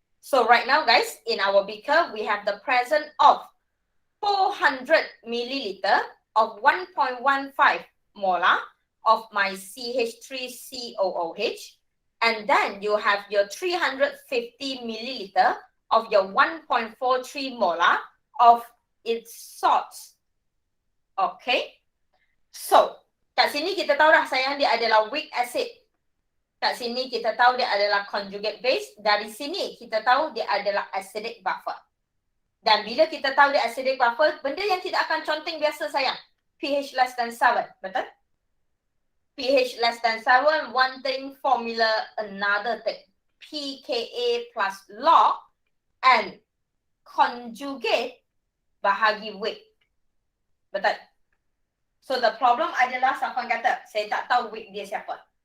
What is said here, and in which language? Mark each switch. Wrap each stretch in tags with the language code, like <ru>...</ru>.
<en>So right now guys, in our beaker, we have the presence of 400 milliliter of 1.15 molar of my CH3COOH, and then you have your 350 milliliter of your 1.43 molar of its salts.</en> <ms>Okay, so kat sini kita tahu dah sayang dia adalah weak acid. Kat sini kita tahu dia adalah conjugate base. Dari sini kita tahu dia adalah acidic buffer. Dan bila kita tahu dia acidic buffer, benda yang tidak akan conteng biasa sayang.</ms> <en>pH less than 7,</en> <ms>betul?</ms> <en>pH less than 7, one thing, formula, another thing. pKa plus log and conjugate</en> <ms>bahagi</ms> <en>weight.</en> <ms>Betul?</ms> <en>So the problem</en> <ms>adalah Safwan kata, saya tak tahu weight dia siapa.</ms>